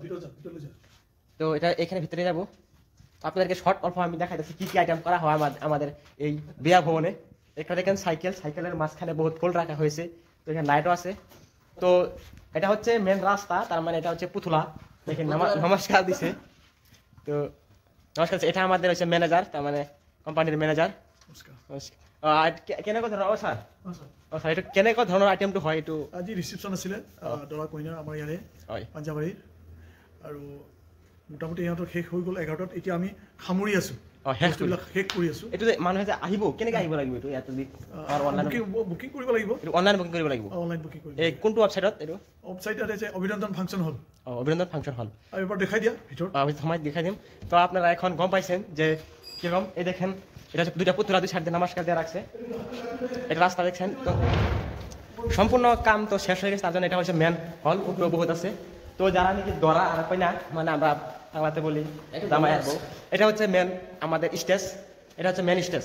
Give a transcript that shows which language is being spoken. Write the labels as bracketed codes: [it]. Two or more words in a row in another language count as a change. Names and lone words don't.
[bn] তো এটা এখানে ভিতরে যাবো, আপনাদেরকে শর্ট অল্প আমি দেখাই দিচ্ছি কি কি আইটেম করা হয় আমাদের এই বিয়া ভবনে। এখানে দেখেন সাইকেলের মাঝখানে বহুত ফুল রাখা হয়েছে, তো এখানে লাইটও আছে। তো এটা হচ্ছে মেন রাস্তা, তার মানে এটা হচ্ছে পুতুলা, দেখেন নমস্কার দিছে। তো নমস্কার, এটা আমাদের হচ্ছে ম্যানেজার, তার মানে কোম্পানির ম্যানেজার। [as] কেনেকুৱা ধৰণৰ স্যার স্যার এটা কেনেকুৱা ধৰণৰ আইটেমটো হয়? এইটো আজি ৰিচিপশ্যন আছিলে দৰা কইনাৰ আমাৰ ইয়াৰে পাঞ্জাবাৰীৰ, আৰু মোটামুটি ইহঁতৰ শেষ হৈ গ'ল 11টাত। এতিয়া আমি সামৰি আছোঁ, শেষ কৰি আছোঁ। এইটো যে মানুহে যে আহিব কেনেকৈ আহিব লাগিব? এইটো ইয়াত বুকিং কৰিব লাগিব, [en] online booking [as] কৰিব লাগিব। [en] online booking [as] কৰিব এই কোনটো ৱেবছাইটত? এইটো ৱেবছাইটত আছে অভিনন্দন ফাংচন হল। অভিনন্দন ফাংচন হল। আৰু এবাৰ দেখাই দিয়া ভিতৰত, সময় দেখাই দিম। [bn] তো আপনারা এখন গম পাইছেন যে কিরকম। এই দেখেন এটা হচ্ছে দুইটা পুতুলা দুই সাইড দিয়ে নমস্কার দিয়ে রাখছে, এটা রাস্তা দেখছেন। তো সম্পূর্ণ কাম তো শেষ হয়ে গেছে, তার জন্য এটা হচ্ছে [en] main hall, [bn] উপরে বহুত আছে। তো যারা নাকি দরা আর কইনা, মানে আমরা বাংলাতে বলি জামাই আসবো, এটা হচ্ছে মেন আমাদের স্টেজ, এটা হচ্ছে [en] main stage.